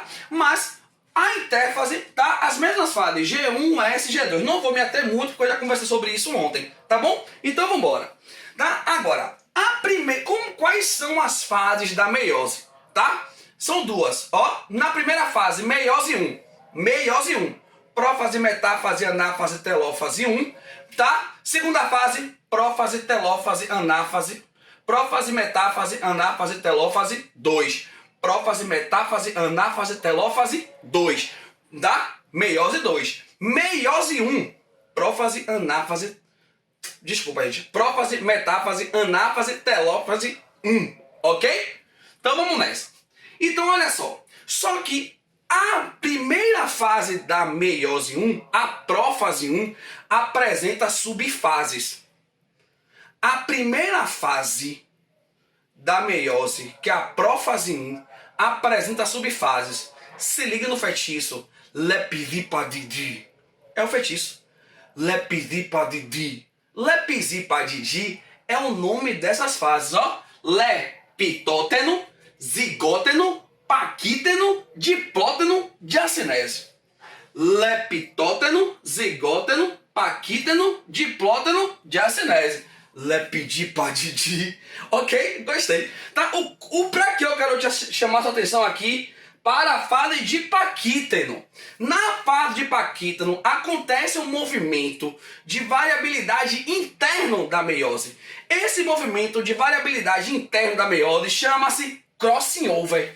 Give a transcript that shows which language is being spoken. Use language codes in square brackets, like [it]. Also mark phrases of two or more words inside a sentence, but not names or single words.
[pt] Mas a intérfase, tá? As mesmas fases, G1, S, G2. Não vou me ater muito porque eu já conversei sobre isso ontem, tá bom? Então vamos embora, tá? Agora, quais são as fases da meiose, tá? São 2, ó. Na primeira fase, meiose 1. prófase, metáfase, anáfase, telófase 1, tá? Segunda fase, prófase, telófase, anáfase, prófase, metáfase, anáfase, telófase 2. Prófase, metáfase, anáfase, telófase 2, tá? Meiose 2. Meiose 1, prófase, anáfase, desculpa, gente, prófase, metáfase, anáfase, telófase 1, ok? Então vamos nessa. Então olha só que a primeira fase da meiose 1, a prófase 1, apresenta subfases. A primeira fase da meiose, que é a prófase 1, apresenta subfases. Se liga no feitiço. Lepidipadidi. É o feitiço. Lepidipadidi. Lepidipadidi é o nome dessas fases, ó. Lepitóteno, zigóteno, paquíteno, diplóteno, diacinese. Lepitóteno, zigóteno, paquíteno, diplóteno, diacinese. Lepidipadidi. Ok? Gostei. Tá? Pra que eu quero te chamar sua atenção aqui para a fase de paquíteno. Na fase de paquíteno acontece um movimento de variabilidade interno da meiose. Esse movimento de variabilidade interno da meiose chama-se [en] crossing over.